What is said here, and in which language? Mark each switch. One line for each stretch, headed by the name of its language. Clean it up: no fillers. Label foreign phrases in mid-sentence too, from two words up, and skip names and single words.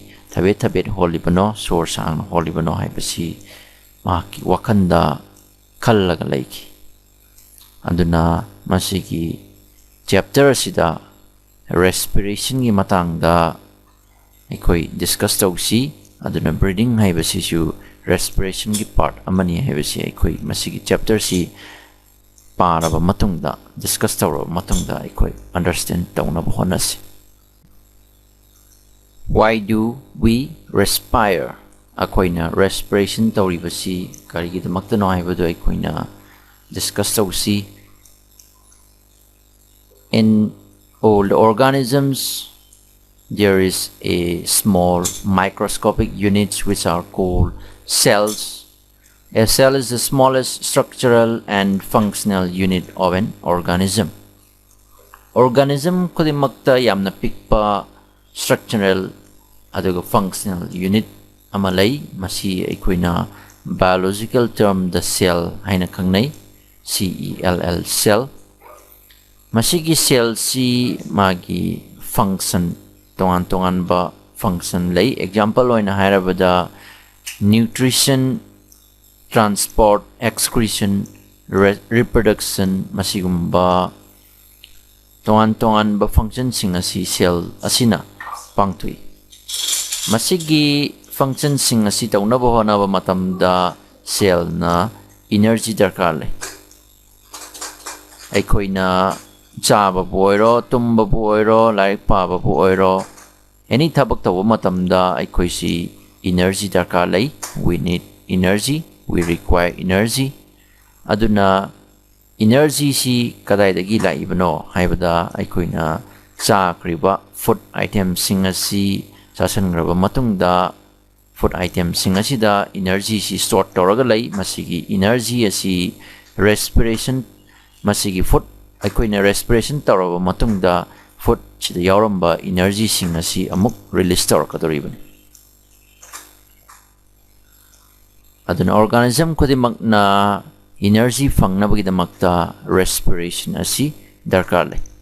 Manipuri: thabet holibano sor sang holibano haibasi maki wakanda kallaga laiki aduna masigi chapter sida respiration gi matangda ekoi discuss tausi aduna breathing haibasi su respiration gi part amani haibasi ekoi masigi chapter si paraba matungda discuss tawra matungda ekoi understand tawna bonasi.
English: Why do we respire?
Manipuri: Akoina respiration tawribasi karigidmakta no haibadu akoina discuss tawsi.
English: In all the organisms there is a small microscopic units which are called cells. A cell is the smallest structural and functional unit of an organism.
Manipuri: Organism kudimakta yamna pikpa structural aduga
English: functional unit
Manipuri: amalay masi aikoina
English: biological term
Manipuri: the cell haina khangnai cell cell masigi cell si magi function tongan ba function lay example oina hairabada
English: nutrition, transport, excretion, reproduction
Manipuri: masigumba tongan ba function singa si cell asina pangtui masigi function sing asi tauna bo na ba matamda cell na energy darkar le aikoina chaba boiro tumba boiro like pa ba boiro any thabak taw matamda aikoi si energy darkar le we
English: need energy, we require energy
Manipuri: aduna energy si kadai dagi lai bano haibada aikoina chakriba
English: food item
Manipuri: sing asi sasan graba matungda
English: food item
Manipuri: sing asida energy si store toraga lay masigi energy asi respiration masigi food aikoina respiration toraba matungda food chida yauramba energy sing asi amuk release torakadoribani aduna organism kudimakna energy fangnabagidmakta respiration asi darkar lay